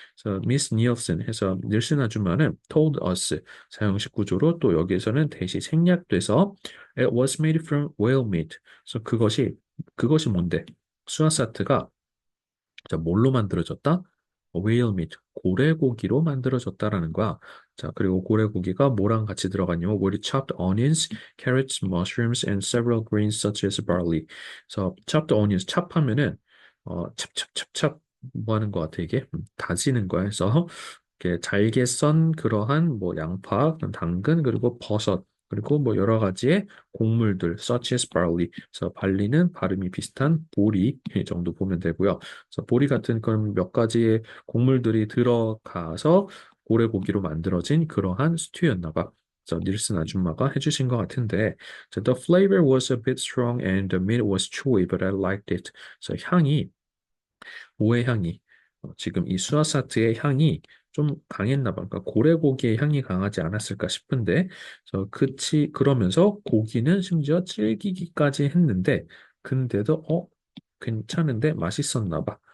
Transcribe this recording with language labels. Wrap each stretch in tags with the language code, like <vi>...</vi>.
<ko>그래서 미스 니el슨 해서 닐슨 아줌마는 told us 사형식 구조로 또 여기에서는 대시 생략돼서</ko> <en>it was made from whale meat.</en> <ko>그래서 그것이 뭔데? 수아사트가 자, 뭘로 만들어졌다? whale meat, 고래고기로 만들어졌다라는 거야. 자, 그리고 고래고기가 뭐랑 같이 들어갔냐면</ko> <en>with chopped onions, carrots, mushrooms, and several greens such as barley. 그래서 chopped onions,</en> <ko>찹하면은 찹찹찹찹 뭐 하는 것 같아, 이게? 다지는 거야. 그래서 이렇게 잘게 썬 그러한 뭐 양파, 당근, 그리고 버섯, 그리고 뭐 여러 가지의 곡물들, such as barley. 그래서 발리는 발음이 비슷한 보리 이 정도 보면 되고요. 그래서 보리 같은 그런 몇 가지의 곡물들이 들어가서 고래고기로 만들어진 그러한 스튜였나 봐. 그래서 닐슨 아줌마가 해주신 것 같은데,</ko> <en>so the flavor was a bit strong and the meat was chewy, but I liked it.</en> <ko>그래서 향이 오의 향이 지금 이 수아사트의 향이 좀 강했나 봐. 그러니까 고래고기의 향이 강하지 않았을까 싶은데, 그러면서 고기는 심지어 질기기까지 했는데, 근데도 괜찮은데 맛있었나 봐.</ko>